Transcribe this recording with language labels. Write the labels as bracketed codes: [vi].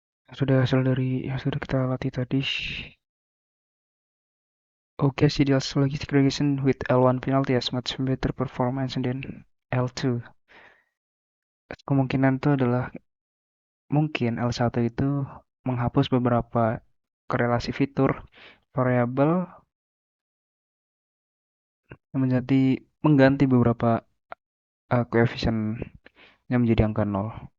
[id] Sudah hasil dari yang sudah kita latih tadi. [en] Okay, CDL's logistic regression with L1 penalty has much better performance than L2. [id] Kemungkinan itu adalah mungkin L1 itu menghapus beberapa korelasi fitur variabel yang menjadi mengganti beberapa koefisien yang menjadi angka nol.